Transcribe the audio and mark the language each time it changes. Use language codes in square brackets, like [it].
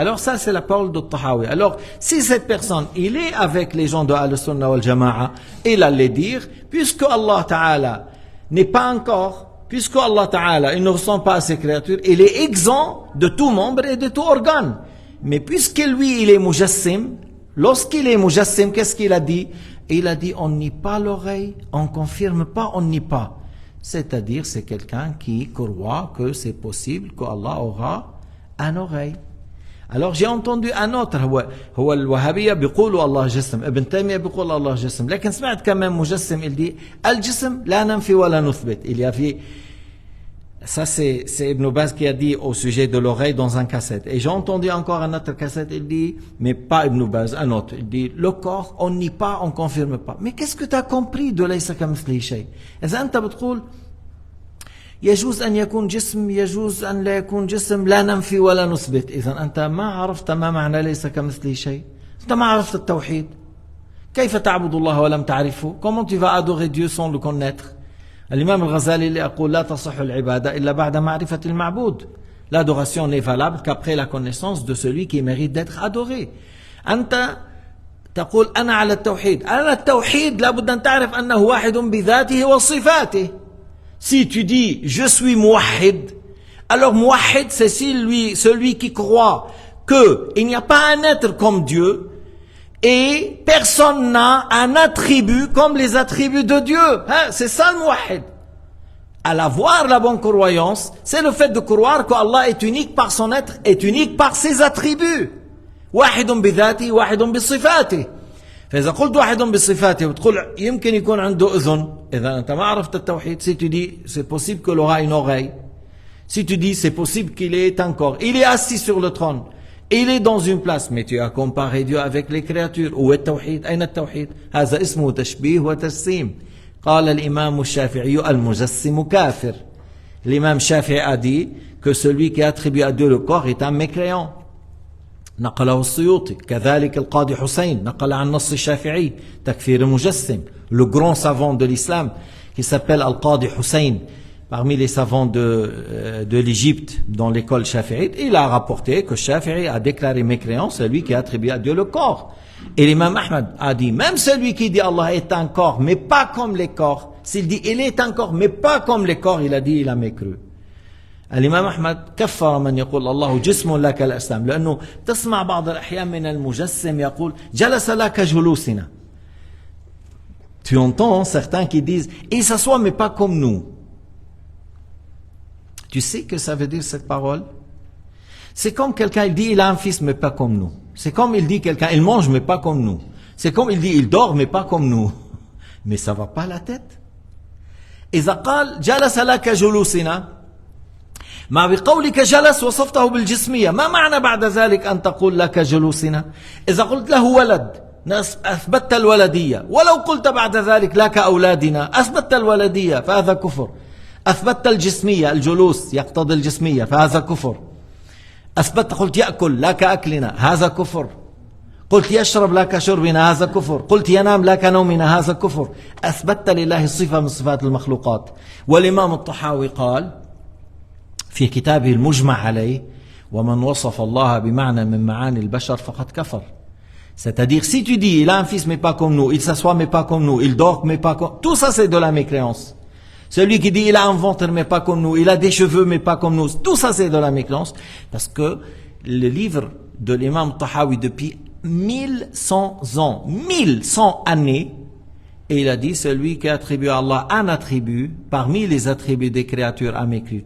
[fr] Alors ça, c'est la parole de Tahawi. Alors, si cette personne, il est avec les gens de Ahl-Sunnah wal Jama'a, il allait dire, puisque Allah Ta'ala n'est pas encore, puisque Allah Ta'ala, il ne ressemble pas à ses créatures, il est exempt de tout membre et de tout organe. Mais puisque lui, il est mujassim, lorsqu'il est mujassim, qu'est-ce qu'il a dit? Il a dit, on nie pas l'oreille, on confirme pas, on nie pas. C'est-à-dire, c'est quelqu'un qui croit que c'est possible qu'Allah aura un oreille. Alors, j'ai entendu un autre, [ar] هو الوهابية بيقولوا الله جسم, ابن تيمية بيقول الله جسم, لكن سمعت كمان مجسم, [fr] il dit, [ar] الجسم لا ننفي ولا نثبت. [fr] Il y avait, ça c'est Ibn Baz qui a dit au sujet de l'oreille dans un cassette. Et j'ai entendu encore un autre cassette, il dit, mais pas Ibn Baz, un autre. Il dit, le corps, on nie pas, on confirme pas. Mais qu'est-ce que tu as compris de [ar] ليس كمثله شيء? إذا أنت بتقول يجوز أن يكون جسم, يجوز أن لا يكون جسم, لا ننفي ولا نثبت. إذا أنت ما عرفت ما معنى ليس كمثله شيء. أنت ما عرفت التوحيد. كيف تعبد الله ولم تعرفه? [fr] Comment tu vas adorer Dieu sans le connaître? [ar] الإمام الغزالي يقول لا تصح العبادة إلا بعد معرفة المعبود. [fr] L'adoration n'est valable qu'après la connaissance de celui qui mérite d'être adoré. [ar] أنت تقول أنا على التوحيد. على التوحيد لابد أن تعرف أنه واحد بذاته وصفاته. [fr] Si tu dis je suis muwahhid, alors muwahhid c'est celui qui croit qu'il n'y a pas un être comme Dieu et personne n'a un attribut comme les attributs de Dieu. C'est ça le muwahhid. À avoir la bonne croyance, c'est le fait de croire qu'Allah est unique par son être, est unique par ses attributs. [ar] واحد بذاته واحد بصفاته. فإذا قلت واحد بصفاته وتقول يمكن يكون عنده أذن, إذا أنت ما عرفت التوحيد. [fr] Si tu dis c'est possible qu'il aura une oreille, si tu dis c'est possible qu'il ait un corps, il est assis sur le trône, il est dans une place, mais tu as comparé Dieu avec les créatures. Où est le tawhid? [ar] أين التوحيد? هذا اسمه تشبيه وتجسيم. [fr] قال الإمام الشافعي المجسم كافر. L'imam Shafi'i a dit que celui qui attribue à Dieu le corps est un mécréant. [ar] نقله السيوطي. كذلك القاضي حسين نقل عن نص الشافعي تكفير المجسم. [fr] Le grand savant de l'islam qui s'appelle Al-Qadi Hussein, parmi les savants de l'Égypte dans l'école shafi'ite, il a rapporté que Shafi'i a déclaré mécréant celui qui attribue à Dieu le corps. Et l'imam Ahmad a dit, même celui qui dit Allah est un corps, mais pas comme les corps, s'il dit il est un corps, mais pas comme les corps, il a dit il a mécru. [ar] الإمام أحمد كفر من يقول الله جسم لا كالأجسام, لأنه تسمع بعض الأحيان من المجسم يقول جلس لا كجلوسنا. [fr] Tu entends certains qui disent il s'assoit mais pas comme nous. Tu sais que ça veut dire cette parole? C'est comme quelqu'un il dit il a un fils mais pas comme nous. C'est comme il dit quelqu'un il mange mais pas comme nous. C'est comme il dit il dort mais pas comme nous. Mais ça va pas la tête. [ar] إذا قال جلس لك جلوسنا، ما بقولك جلس وصفته بالجسمية، ما معنى بعد ذلك أن تقول لك جلوسنا؟ إذا قلت له ولد أثبتت الولدية، ولو قلت بعد ذلك لك أولادنا أثبتت الولدية، فهذا كفر. أثبتت الجسمية، الجلوس يقتضي الجسمية، فهذا كفر. أثبتت قلت يأكل لك أكلنا، هذا كفر. قلت يشرب لك شربنا، هذا كفر. قلت ينام لك نومنا، هذا كفر. أثبتت لله صفة من صفات المخلوقات. والإمام الطحاوي قال في كتابه المجمع عليه: ومن وصف الله بمعنى من معاني البشر فقد كفر. [fr] C'est-à-dire, si tu dis il a un fils mais pas comme nous, il s'assoit mais pas comme nous, il dort mais pas comme... Tout ça c'est de la mécréance. Celui qui dit il a un ventre mais pas comme nous, il a des cheveux mais pas comme nous, tout ça c'est de la mécréance. Parce que le livre de l'imam Tahawi depuis 1100 ans, 1100 années, et il a dit celui qui attribue à Allah un attribut parmi les attributs des créatures a mécru.